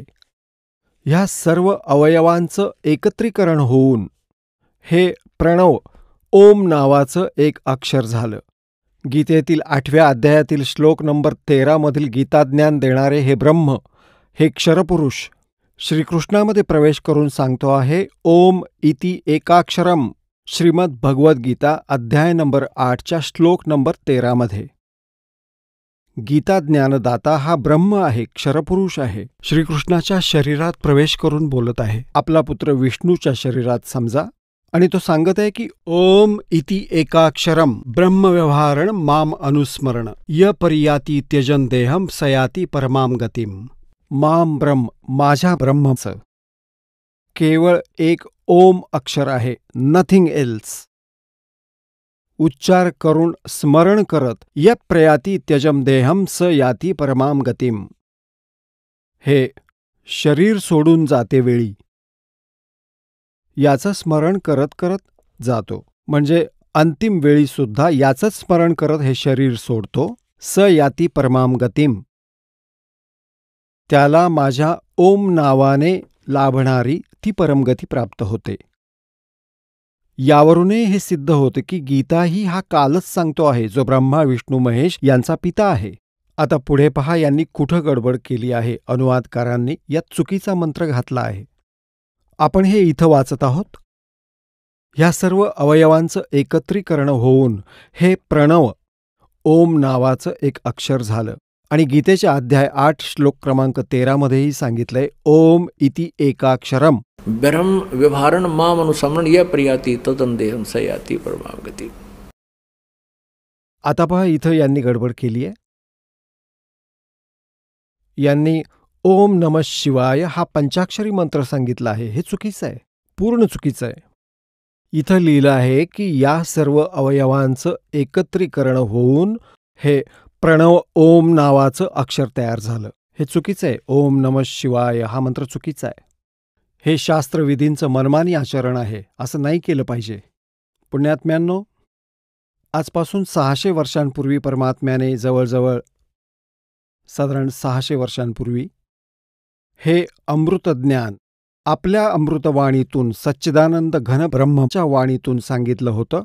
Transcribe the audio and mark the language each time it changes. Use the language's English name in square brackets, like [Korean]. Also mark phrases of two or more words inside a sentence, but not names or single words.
[Marathi] ह्या सर्व अवयवांचं एकत्रीकरण होऊन हे प्रणव ओम नावाचं एक अक्षर झालं. गीतेतील 8व्या अध्यायातील श्लोक नंबर 13 मधील गीताज्ञान देणारे हे ब्रह्म, हे क्षरपुरुष श्रीकृष्णामध्ये प्रवेश करून सांगतो आहे, [Sanskrit] ओम इति एकाक्षरम. [Marathi] श्रीमद भगवद्गीता अध्याय नंबर 8च्या श्लोक नंबर 13 मध्ये. गीता ज्ञानदाता हा ब्रह्म आहे, क्षरपुरुष आहे. श्रीकृष्णाच्या शरीरात प्रवेश करून बोलत आहे. आपला पुत्र विष्णूच्या शरीरात समजा. आणि तो सांगत आहे की [Sanskrit] ओम इति एकाक्षरम ब्रह्मव्यवहारण माम अनुस्मरण य परियाती त्यजन देहम सयाती परमाम गतिम. माम ब्रह्म, [Marathi] माझ्या ब्रह्मचं केवळ एक ओम अक्षर आहे, [English] nothing else. [Marathi] उच्चार करून स्मरण करत [Sanskrit] य प्रयाती त्यजम देहम स याती परमाम गतिम. [Marathi] हे शरीर सोडून जाते वेळी याचं स्मरण करत करत जातो, म्हणजे अंतिम वेळी सुद्धा याचंच स्मरण करत हे शरीर सोडतो. [Sanskrit] स याती परमाम गतिम, [Marathi] त्याला माझ्या ओम नावाने लाभणारी ती परमगती प्राप्त होते. यावरूनही हे सिद्ध होते की गीताही हा कालच सांगतो आहे, जो ब्रह्मा विष्णू महेश यांचा पिता आहे. आता पुढे पहा, यांनी कुठं गडबड केली आहे. अनुवादकारांनी यात चुकीचा मंत्र घातला आहे. आपण हे इथं वाचत आहोत. ह्या सर्व अवयवांचं एकत्रीकरण होऊन हे प्रणव ओम नावाचं एक अक्षर झालं. आणि गीतेच्या अध्याय 8 श्लोक क्रमांक 13 मध्येही सांगितलंय [Sanskrit] ओम इति एकाक्षरम ब्रह्म व्यवहारण माम अनुसमरण या प्रियाती तदंदेहम सयाती परमागती. [Marathi] आता पहा, इथं यांनी गडबड केली आहे. यांनी [Sanskrit] ओम नमः शिवाय [Marathi] हा पंचाक्षरी मंत्र सांगितला आहे. हे चुकीचं आहे, पूर्ण चुकीचं आहे. इथं लिहिलं आहे की या सर्व अवयवांचं एकत्रीकरण होऊन हे प्रणव ओम नावाचं अक्षर तयार झालं. हे चुकीचं आहे. [Sanskrit] ओम नमः शिवाय [Marathi] हा मंत्र चुकीचा आहे. हे शास्त्रविधींचं मनमानी आचरण आहे. असं नाही केलं पाहिजे. पुण्यात्म्यांनो, आजपासून 600 वर्षांपूर्वी परमात्म्याने जवळजवळ साधारण 600 वर्षांपूर्वी हे अमृतज्ञान आपल्या अमृतवाणीतून सच्चिदानंद घन ब्रह्मच्या वाणीतून सांगितलं होतं.